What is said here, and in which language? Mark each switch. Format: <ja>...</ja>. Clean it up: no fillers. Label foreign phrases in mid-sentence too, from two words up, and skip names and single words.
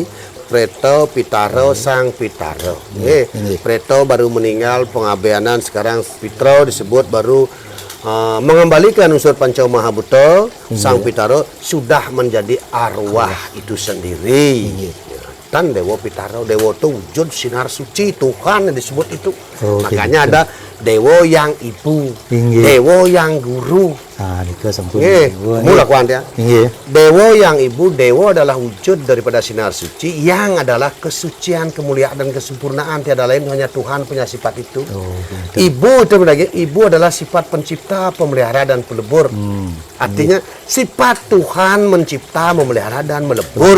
<id>Preto, Pitaro, Sang Pitaro. Preto baru meninggal, pengabeanan, sekarang Pitro disebut baru mengembalikan unsur Panca Mahabuto. Sang Pitaro sudah menjadi arwah itu sendiri. Dan Dewa Pitaro, Dewa itu wujud sinar suci Tuhan yang disebut itu. Makanya ada Dewa yang ibu, Dewa yang guru.</id> <ban>Niko sampun. Mula kuan ya.</ban> <id>Dewa yang ibu, Dewa adalah wujud daripada sinar suci yang adalah kesucian, kemuliaan dan kesempurnaan, tiada lain hanya Tuhan punya sifat itu. Ibu itu berarti ibu adalah sifat pencipta, pemelihara dan pelebur. Artinya sifat Tuhan mencipta, memelihara dan melebur.</id>